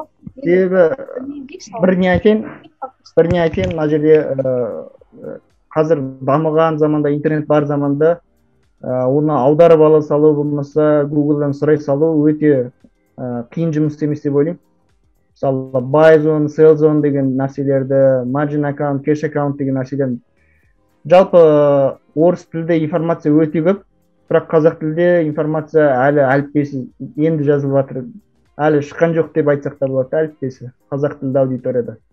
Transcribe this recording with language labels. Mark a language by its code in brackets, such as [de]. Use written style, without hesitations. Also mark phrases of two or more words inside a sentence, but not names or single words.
[kk] себебі бір не айтайын, мына жерде қазір дамыған заманда, интернет бар заманда оны аударып ала салу болмаса Google-дан сұрай салу өте қиын жұмыс емес деп ойлаймын. Мысалы, [en] buy zone, sell zone [kk] деген нәрселерді, margin аккаунт, cash аккаунт деген нәрселерді. Жалпы орыс тілде информация өте көп, бірақ қазақ тілде информация әлі әліппесі енді жазылып жатыр. Әлі шыққан жоқ деп айтсақ та болады әліппесі қазақ тілді аудиторияда.